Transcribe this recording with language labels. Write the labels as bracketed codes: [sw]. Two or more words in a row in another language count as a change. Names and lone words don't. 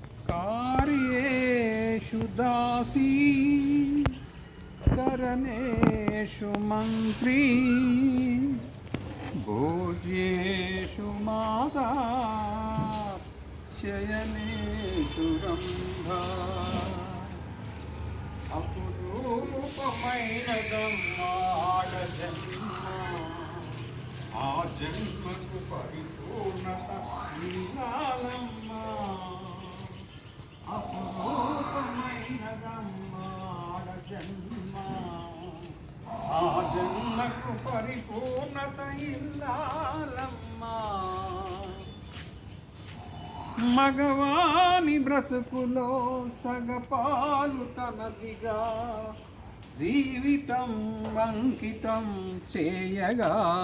[sa] कार्येषु दासी करणेषु मन्त्री भोज्येषु माता शयनेषु रम्भा [te] అపురూపమైనదమ్మాడ జన్మ ఆ జన్మకు పరిపూర్ణత ఇవ్వాలమ్మా అపురూపమైనదమ్మాడ జన్మ ఆ జన్మకు పరిపూర్ణత ఇవ్వాలమ్మా మగవాని బ్రతుకులో సగపాలు తనదిగా జీవితం అంకితం చేయగా